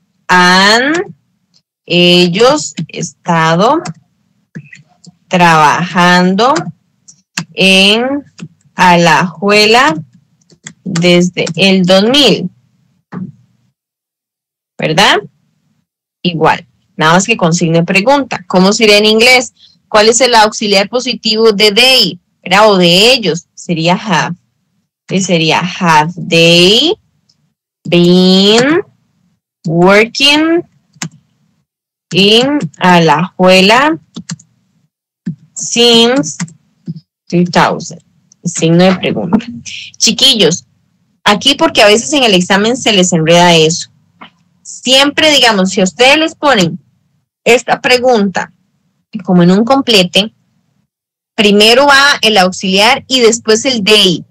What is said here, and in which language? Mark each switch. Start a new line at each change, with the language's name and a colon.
Spanish: Han ellos estado trabajando en Alajuela desde el 2000, ¿verdad? Igual, nada más que con signo de pregunta. ¿Cómo sería en inglés? ¿Cuál es el auxiliar positivo de they? ¿Verdad? O de ellos, sería have. Entonces sería
English: have they been working in Alajuela since 2000.
Spanish: Signo de pregunta. Chiquillos, aquí porque a veces en el examen se les enreda eso. Siempre, digamos, si a ustedes les ponen esta pregunta como en un complete, primero va el auxiliar y después el they.